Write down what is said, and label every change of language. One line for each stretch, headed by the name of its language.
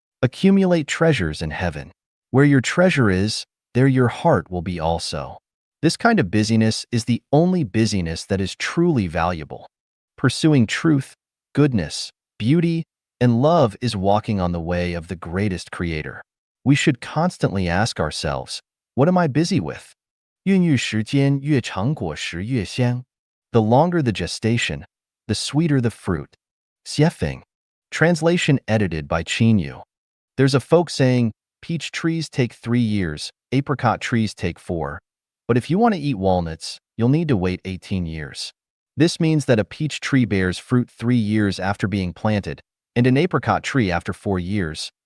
English: Accumulate treasures in heaven. Where your treasure is, there your heart will be also. This kind of busyness is the only busyness that is truly valuable. Pursuing truth, goodness, beauty, and love is walking on the way of the greatest creator. We should constantly ask ourselves, what am I busy with?
Chinese: 孕育时间越长，果实越香.
English: The longer the gestation, the sweeter the fruit. Xiefeng. Translation edited by Qinyu. There's a folk saying, peach trees take 3 years, apricot trees take 4. But if you want to eat walnuts, you'll need to wait 18 years. This means that a peach tree bears fruit 3 years after being planted, and an apricot tree after 4 years.